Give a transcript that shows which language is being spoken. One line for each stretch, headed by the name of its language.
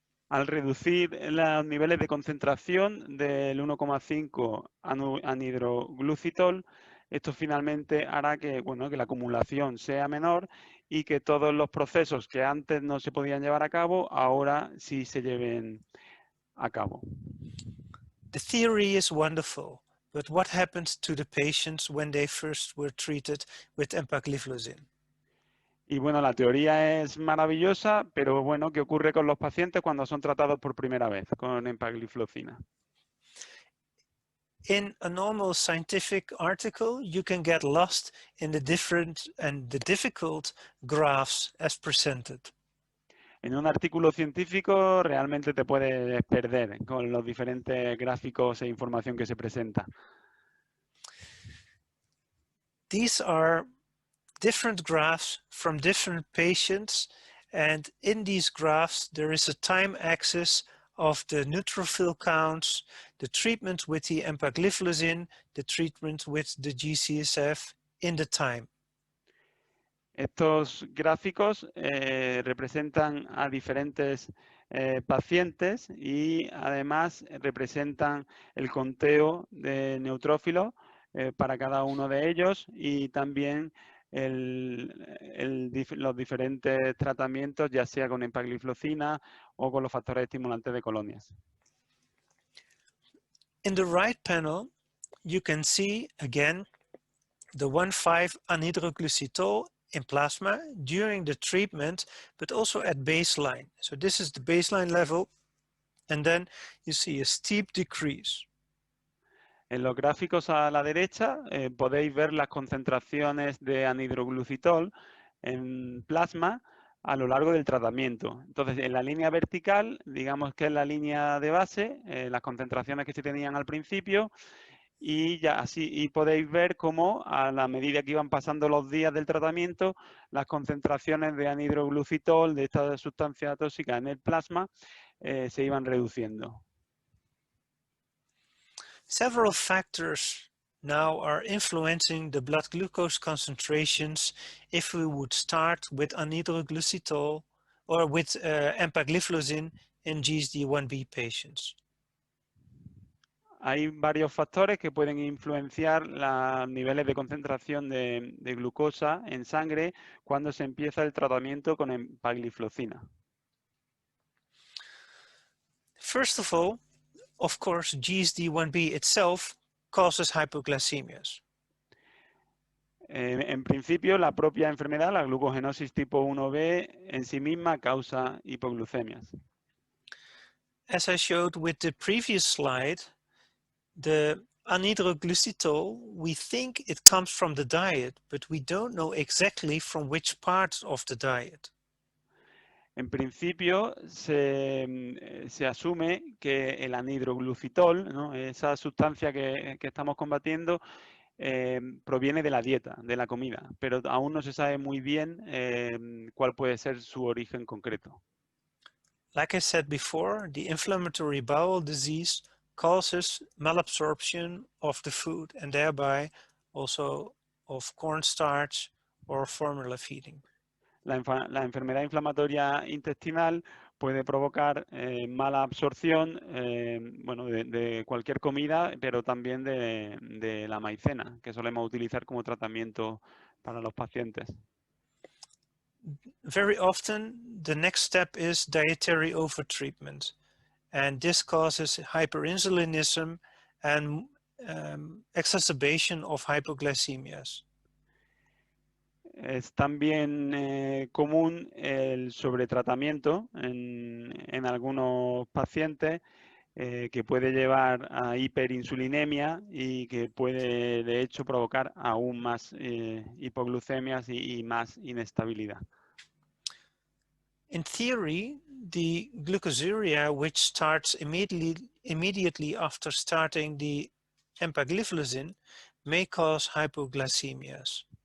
Spanish: Al reducir los niveles de concentración del 1,5 anhidroglucitol, esto finalmente hará que, que la acumulación sea menor y que todos los procesos que antes no se podían llevar a cabo, ahora sí se lleven a cabo.
English: The theory is wonderful, but what happens to the patients when they first were treated with empagliflozin?
Spanish: Y bueno, la teoría es maravillosa, pero bueno, ¿qué ocurre con los pacientes cuando son tratados por primera vez con empagliflozina?
English: In a normal scientific article, you can get lost in the different and the difficult graphs as presented.
Spanish: En un artículo científico realmente te puedes perder con los diferentes gráficos e información que se presenta.
English: These are different graphs from different patients, and in these graphs there is a time axis of the neutrophil counts, the treatment with the empagliflozin, the treatment with the G-CSF in the time.
Spanish: Estos gráficos representan a diferentes pacientes y además representan el conteo de neutrófilos para cada uno de ellos y también los diferentes tratamientos, ya sea con empagliflozina o con los factores estimulantes de colonias.
English: In the right panel, you can see again the 1,5-anhydroglucitol in plasma during the treatment, but also at baseline. So this is the baseline level, and then you see a steep decrease.
Spanish: En los gráficos a la derecha podéis ver las concentraciones de anhidroglucitol en plasma a lo largo del tratamiento. Entonces, en la línea vertical, digamos que es la línea de base, las concentraciones que se tenían al principio, y ya así podéis ver cómo a la medida que iban pasando los días del tratamiento, las concentraciones de anhidroglucitol, de esta sustancia tóxica en el plasma, se iban reduciendo.
English: Several factors now are influencing the blood glucose concentrations if we would start with anhydroglucitol or with empagliflozin in GSD1B patients.
Spanish: Hay varios factores que pueden influenciar los niveles de concentración de glucosa en sangre cuando se empieza el tratamiento con empagliflozina.
English: First of all, of course, GSD1b itself causes hypoglycemias.
Spanish: En principio, la propia enfermedad, la glucogenosis tipo 1B, en sí misma causa hipoglucemias.
English: As I showed with the previous slide, the anhydroglycitol, we think it comes from the diet, but we don't know exactly from which part of the diet.
Spanish: En principio, se asume que el anhidroglucitol, ¿no?, esa sustancia que estamos combatiendo, proviene de la dieta, de la comida, pero aún no se sabe muy bien cuál puede ser su origen concreto.
English: Like I said before, the inflammatory bowel disease causes malabsorption of the food and thereby also of cornstarch or formula feeding.
Spanish: La enfermedad inflamatoria intestinal puede provocar mala absorción bueno, de cualquier comida, pero también de la maicena, que solemos utilizar como tratamiento para los pacientes.
English: Very often, the next step is dietary overtreatment, and this causes hyperinsulinism and exacerbation of hypoglycemias.
Spanish: Es también común el sobretratamiento en algunos pacientes que puede llevar a hiperinsulinemia y que puede de hecho provocar aún más hipoglucemias y más inestabilidad.
English: In theory, the glucosuria, which starts immediately after starting the empagliflozin, may cause hypoglycemias.